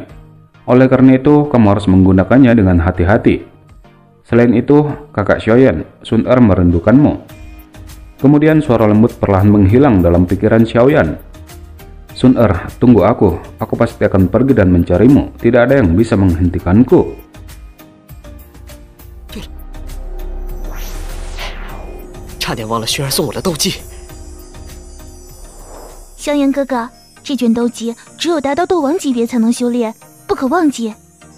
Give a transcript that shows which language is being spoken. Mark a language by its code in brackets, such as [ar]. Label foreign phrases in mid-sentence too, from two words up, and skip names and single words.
[id] Oleh karena itu, kamu harus menggunakannya dengan hati-hati. Selain itu, kakak Xiaoyan, Sun Er merindukanmu. Kemudian suara lembut perlahan menghilang dalam pikiran Xiaoyan. Sun Er, tunggu aku pasti akan pergi dan mencarimu. Tidak ada yang bisa menghentikanku. [zh] 差点忘了薰儿送我的斗技。萧炎哥哥，这卷斗技只有达到斗王级别才能修炼，不可忘记。